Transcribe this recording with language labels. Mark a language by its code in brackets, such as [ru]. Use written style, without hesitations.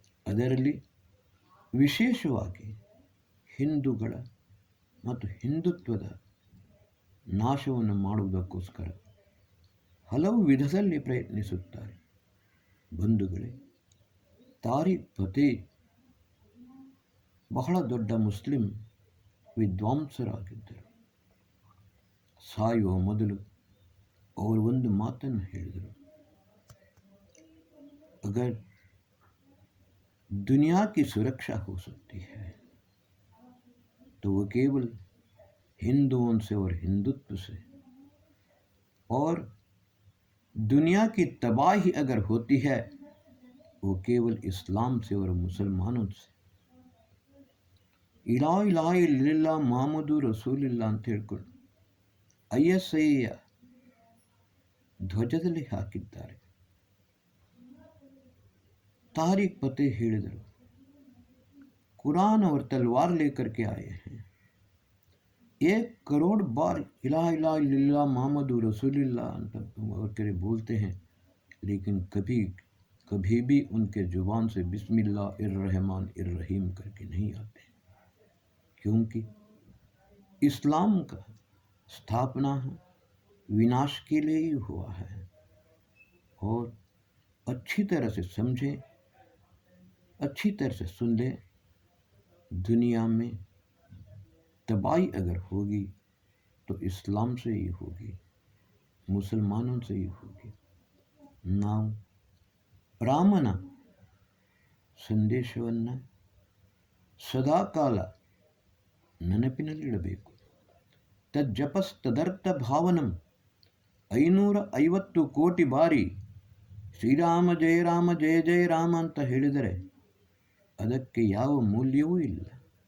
[kn] ಅದರಲ್ಲಿ ವಿಶೇಷವಾಗಿ ಹಿಂದೂಗಳ ಮತ್ತು ಹಿಂದುತ್ವದ ನಾಶವನ್ನು ಮಾಡುವುದಕ್ಕೋಸ್ಕರ ಹಲವು ವಿಧದಲ್ಲಿ ಪ್ರಯತ್ನಿಸುತ್ತಾರೆ. ಬಂಧುಗಳೇ, ತಾರಿಕ್ ಫತೇ ಬಹಳ ದೊಡ್ಡ ಮುಸ್ಲಿಂ ವಿದ್ವಾಂಸರಾಗಿದ್ದರು. ಸಾಯುವ ಮೊದಲು ಅವರು ಒಂದು ಮಾತನ್ನು ಹೇಳಿದರು, [hi] अगर दुनिया की सुरक्षा हो सकती है तो वो केवल हिंदुओं से और हिंदुत्व से, और दुनिया की तबाही अगर होती है वो केवल इस्लाम से और मुसलमानों से. [ar] ಇಲಾ ಇಲಾಹ ಇಲ್ಲಾ ಮುಹಮ್ಮದು ರಸೂಲಿಲ್ಲ [kn] ಅಂತ ಹೇಳ್ಕೊಂಡು ISIಯ ಧ್ವಜದಲ್ಲಿ ಹಾಕಿದ್ದಾರೆ. [hi] तारिक फते [kn] ಹೇಳಿದರು, [hi] कुरान और तलवार लेकर के आए हैं. 1 करोड़ बार [ar] इला इला इल्लल्लाह मोहम्मद रसूलुल्लाह [hi] करके बोलते हैं, लेकिन कभी भी उनके जुबान से [ar] बिस्मिल्लाहिर्रहमानिर्रहीम [hi] करके नहीं आते, क्योंकि इस्लाम का स्थापना विनाश के लिए ही हुआ है. और अच्छी तरह से समझें, अच्छी तरह से सुन लें, दुनिया में तबाही अगर होगी तो इस्लाम से ही होगी, मुसलमानों से ही होगी. [kn] ನಾವು ರಾಮನ ಸಂದೇಶವನ್ನು ಸದಾಕಾಲ ನೆನಪಿನಲ್ಲಿಡಬೇಕು. [sa] ತಜ್ಜಪಸ್ತದರ್ಥ ಭಾವನಂ [kn] 550 ಕೋಟಿ ಬಾರಿ ಶ್ರೀರಾಮ ಜಯ ಜಯ ರಾಮ ಅಂತ ಹೇಳಿದರೆ ಅದಕ್ಕೆ ಯಾವ ಮೂಲ್ಯವೂ ಇಲ್ಲ.